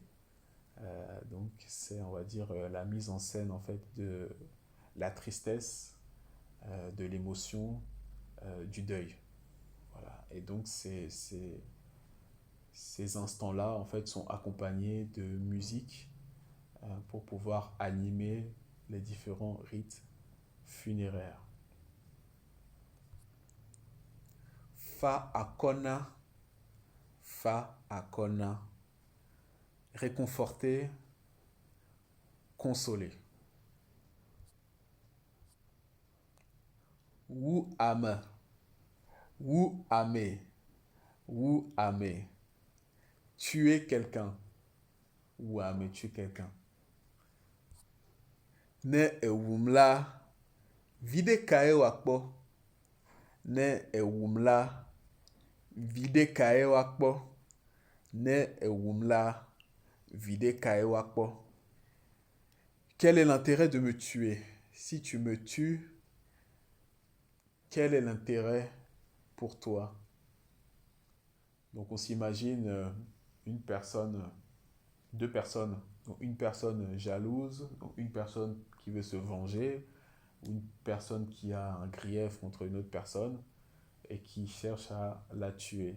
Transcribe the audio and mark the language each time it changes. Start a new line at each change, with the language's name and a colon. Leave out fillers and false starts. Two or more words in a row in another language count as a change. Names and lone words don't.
French: Donc c'est, on va dire, la mise en scène en fait de la tristesse, de l'émotion, du deuil. Voilà. Et donc ces instants-là en fait sont accompagnés de musique pour pouvoir animer les différents rites funéraires.
Ewe: Fa akona, fa akona,
French: réconforter, consoler.
Ewe: Wu ame, wu ame, wu ame,
French: tuer quelqu'un,
Ewe: wu ame,
French: tuer quelqu'un.
Ewe: Ne ewum la, vide kae wakpo, ne ewum la, vide kae wakpo, ne ewum la, vide kae wakpo.
French: Quel est l'intérêt de me tuer? Si tu me tues, quel est l'intérêt pour toi? Donc on s'imagine une personne, deux personnes, donc une personne jalouse, donc une personne qui veut se venger, ou une personne qui a un grief contre une autre personne et qui cherche à la tuer.